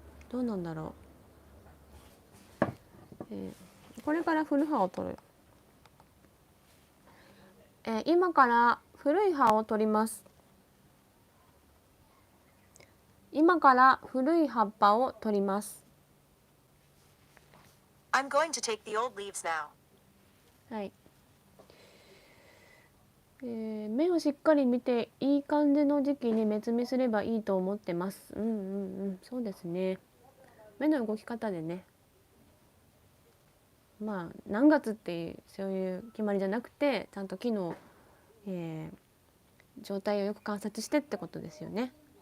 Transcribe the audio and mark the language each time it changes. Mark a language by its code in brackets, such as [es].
[ja] どうなんだろう。これから古葉を取る。今から古い葉を取ります。今から古い葉っぱを取ります。 [en] I'm going to take the old leaves now. [ja] はい。芽をしっかり見ていい感じの時期に目摘みすればいいと思ってます。そうですね。芽の動き方でね、まあ何月っていうそういう決まりじゃなくて、ちゃんと木の、状態をよく観察してってことですよね。